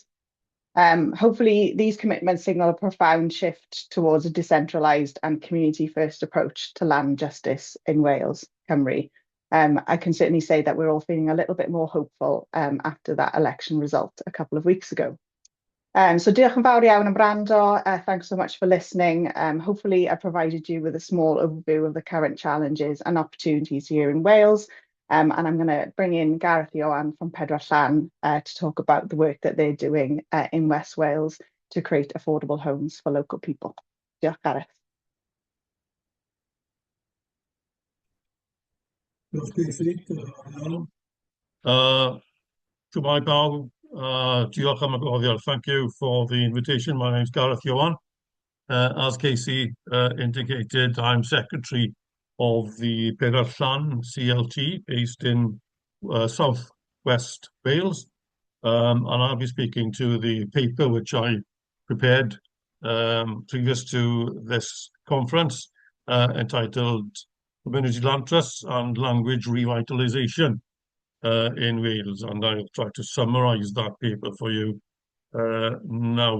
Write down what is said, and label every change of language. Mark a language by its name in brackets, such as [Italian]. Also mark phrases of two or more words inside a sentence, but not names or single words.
[English] Hopefully, these commitments signal a profound shift towards a decentralised and community-first approach to land justice in Wales, Cymru. I can certainly say that we're all feeling a little bit more hopeful after that election result a couple of weeks ago. [Welsh] So diolch yn fawr iawn am wrando. [English] Thanks so much for listening. Hopefully I provided you with a small overview of the current challenges and opportunities here in Wales. And I'm going to bring in Gareth Ioan from Pedwar Llan to talk about the work that they're doing in West Wales to create affordable homes for local people. [Welsh] Diolch, Gareth. To my bow, diolch am y gwahoddiad. [English] Thank you for the invitation. My name is Gareth Ioan. As Casey indicated, I'm secretary of the Pedwar Llan CLT based in South West Wales. And I'll be speaking to the paper which I prepared previous to this conference entitled Community Land Trusts and Language Revitalisation in Wales, and I'll try to summarise that paper for you now.